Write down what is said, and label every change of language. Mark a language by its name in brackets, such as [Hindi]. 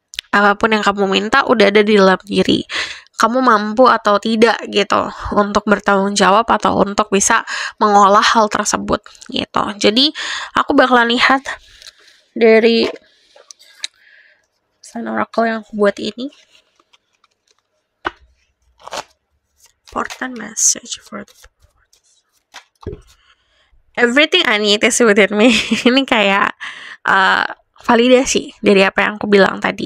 [Indonesian] Apapun yang kamu minta udah ada di dalam diri. Kamu mampu atau tidak gitu untuk bertanggung jawab atau untuk bisa mengolah hal tersebut gitu. Jadi aku bakalan lihat dari sign oracle yang aku buat ini. [English] Important message for the everything I need is within me. [Indonesian] Ini kayak validasi dari apa yang aku bilang tadi.